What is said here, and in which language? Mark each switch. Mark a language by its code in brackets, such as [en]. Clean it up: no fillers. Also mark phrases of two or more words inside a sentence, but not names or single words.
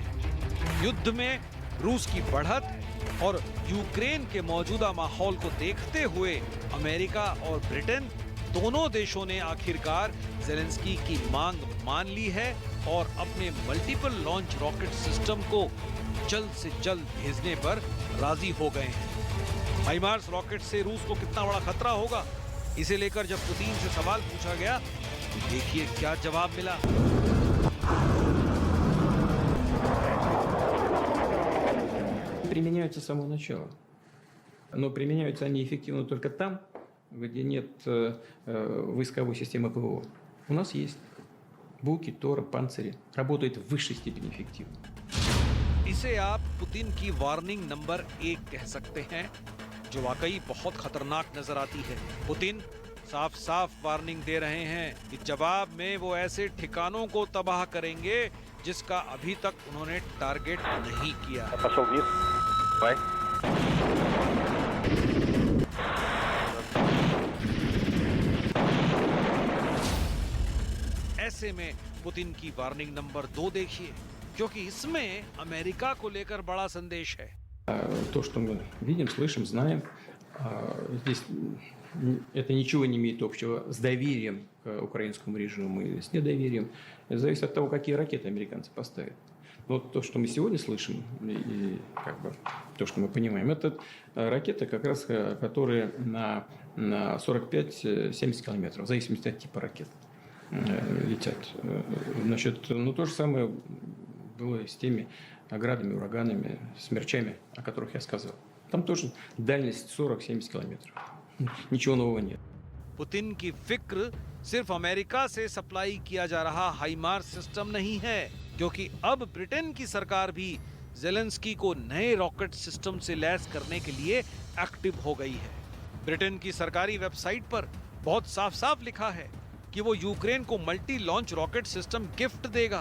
[hi] युद्ध में रूस की बढ़त और यूक्रेन के मौजूदा माहौल को देखते हुए अमेरिका और ब्रिटेन दोनों देशों ने आखिरकार ज़ेलेंस्की की मांग मान ली है और अपने [en] multiple launch rocket system [hi] को जल्द से जल्द भेजने पर राजी हो गए हैं। हाइमार्स रॉकेट से रूस को कितना बड़ा खतरा होगा, इसे लेकर जब पुतिन से सवाल पूछा गया तो देखिए क्या जवाब मिला। [ru] Применяются с самого начала. Но применяются они эффективно только там, где нет войсковой системы ПВО. У нас есть Буки, Тора, Панцири. Работает в высшей степени эффективно. [hi] इसे आप पुतिन की [en] warning number [hi] 1 कह सकते हैं, जो वाकई बहुत खतरनाक नजर आती है। पुतिन साफ साफ वार्निंग दे रहे हैं कि जवाब में वो ऐसे ठिकानों को तबाह करेंगे जिसका अभी तक उन्होंने टारगेट नहीं किया। ऐसे में पुतिन की [en] warning number [hi] 2 देखिए, क्योंकि इसमें अमेरिका को लेकर बड़ा संदेश है। [ru] То, что мы видим, слышим, знаем, здесь это ничего не имеет общего с доверием к украинскому режиму и с недоверием. Это зависит от того, какие ракеты американцы поставят. Вот то, что мы сегодня слышим, и как бы то, что мы понимаем, это ракеты, как раз которые на 45-70 километров, в зависимости от типа ракет, летят. Значит, то же самое было с теми градами, ураганами, смерчами, о которых я сказал. Там тоже дальность 40-70 километров. Ничего нового нет. [hi] पुतिन की फिक्र सिर्फ अमेरिका से सप्लाई किया जा रहा हाइमार्स सिस्टम नहीं है, क्योंकि अब ब्रिटेन की सरकार भी ज़ेलेंस्की को नए [en] rocket system [hi] से लैस करने के लिए एक्टिव हो गई है। ब्रिटेन की सरकारी वेबसाइट पर बहुत साफ-साफ लिखा है कि वो यूक्रेन को [en] multi launch rocket system gift [hi] देगा।